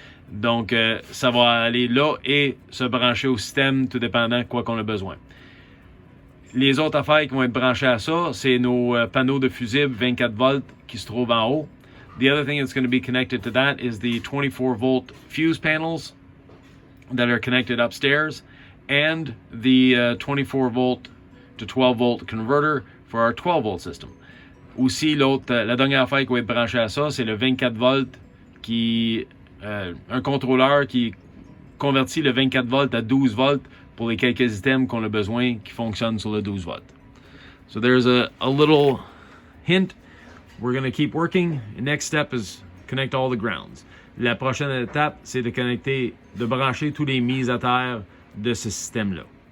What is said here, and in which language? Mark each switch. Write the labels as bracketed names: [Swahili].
[French] Donc, ça va aller là et se brancher au système tout dépendant de quoi qu'on a besoin. Les autres affaires qui vont être branchées à ça, c'est nos panneaux de fusible 24 volts qui se trouvent en haut. [English] The other thing that's going to be connected to that is the 24 volt fuse panels that are connected upstairs and the 24 volt to 12 volt converter for our 12 volt system. [French] Aussi, la dernière affaire qui va être branchée à ça, c'est le 24 volts qui un contrôleur qui convertit le 24 volts à 12 volts pour les quelques items qu'on a besoin qui fonctionnent sur le 12 volts. [English] So there's a little hint. We're going to keep working. The next step is connect all the grounds. [French] La prochaine étape, c'est de brancher tous les mises à terre de ce système-là.